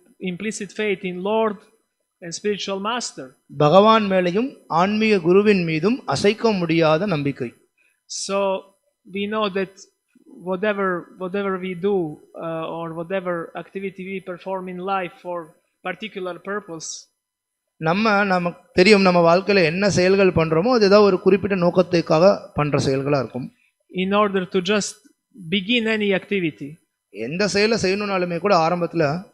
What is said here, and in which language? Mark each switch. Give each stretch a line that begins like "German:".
English: Implicit faith in Lord and spiritual master.
Tamil: பகவான் மேலையும் ஆன்மீக குருவின் மீதும் அசைக்க முடியாத நம்பிக்கை.
English: So we know that whatever we do or whatever activity we perform in life for particular purpose,
Tamil: நமக்கு தெரியும் நம்ம வாழ்க்கையில என்ன செயல்கள் பண்றோமோ அது ஏதாவது ஒரு குறிப்பிட்ட நோக்கத்துக்காக பண்ற செயல்களா இருக்கும்.
English: In order to just begin any activity,
Tamil: எந்த செயலை செய்யணும்னாலுமே கூட ஆரம்பத்துல